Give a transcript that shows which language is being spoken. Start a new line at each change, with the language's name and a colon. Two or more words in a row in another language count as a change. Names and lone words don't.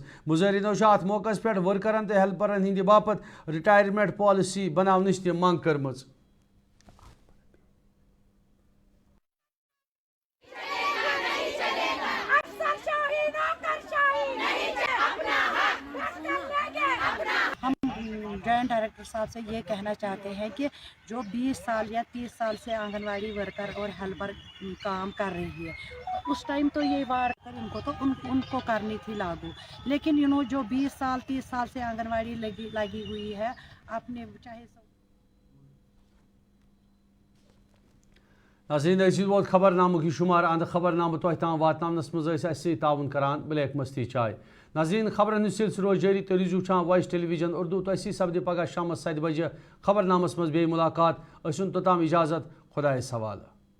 Kashmiri: مظاہرینو ات موقع پہ ورکرن تو ہیلپرن ہند باپت
English: retirement policy
Kashmiri: بناونچ تہ منگ کرمز.
English: joint director
Urdu: صاحب سے یہ کہنا چاہتے ہیں کہ جو 20 سال یا 30 سال سے آنگن واڑی ورکر اور ہیلپر کام کر رہی ہے, اس ٹائم تو یہ ورکر ان کو تو ان کو کرنی تھی لاگو, لیکن جو 20 سال 30 سال سے آنگن واڑی لگی ہوئی ہے اپنے چاہے
Kashmiri: ناظرین ووت خبر نامہ یہ شمار اند خبر نامہ تہ تام واتنس مز تعاون کران بلیک مستی چائے. ناظرین خبرن ہند سلسلہ روز جاری, تو روزو وچھان وائس ٹیلی ویژن اردو. تھی سپدِ پگہ شام 7 بجے خبر نامس مز بے ملاقات. اسن توتام اجازت, خدایس حوالہ.